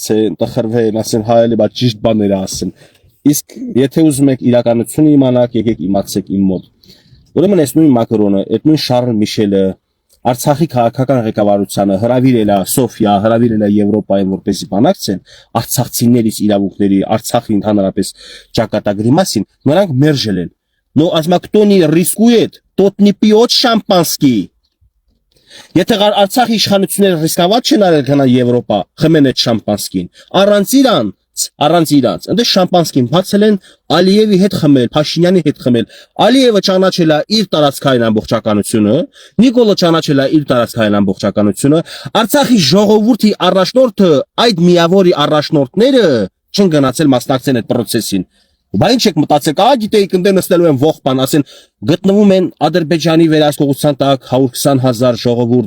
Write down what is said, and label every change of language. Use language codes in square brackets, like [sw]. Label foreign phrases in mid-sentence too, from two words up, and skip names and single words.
[hy] են, տխրվել, ասեն հայելի, բայց ճիշտ բաներ ասեն։ Իսկ եթե ուզում եք իրականությունը իմանալ, եկեք իմացեք իմ մոտ։ Ուրեմն այս նույն Մակրոնը, այդ նույն Շարլ Միշելը Արցախի քաղաքական ղեկավարությանը հրավիրել է Սոֆիա, հրավիրել է Եվրոպայում, որպեսզի բանակցեն արցախցիներից իրավունքների, Արցախի ընդհանրապես ճակատագրի մասին, նրանք մերժել են։ [ru] Но ասма кто не рискует, тот не пьет шампанский։ [hy] Եթե Արցախի իշխանությունները ռիսկավատ չեն արել գնալ Եվրոպա, խմեն այդ շամպանսկին, առանց իրանց, այնտեղ շամպանսկին բացել են Ալիևի հետ խմել, Փաշինյանի հետ խմել, Ալիևը ճանաչել է իր տարածքային ամբողջականությունը, Նիկոլը ճանաչել է իր տարածքային ամբողջականությունը, Արցախի ժողովրդի առաջնորդը, այդ միավորի առաջնորդները չեն գնացել մասնակցել այդ process-ին։ Բա ինչ եք մտածեք, գիտեիք ընդ նստելու են ողբան, ասեն գտնվում են Ադրբեջանի վերահսկողության տակ 120,000 ժողովուրդ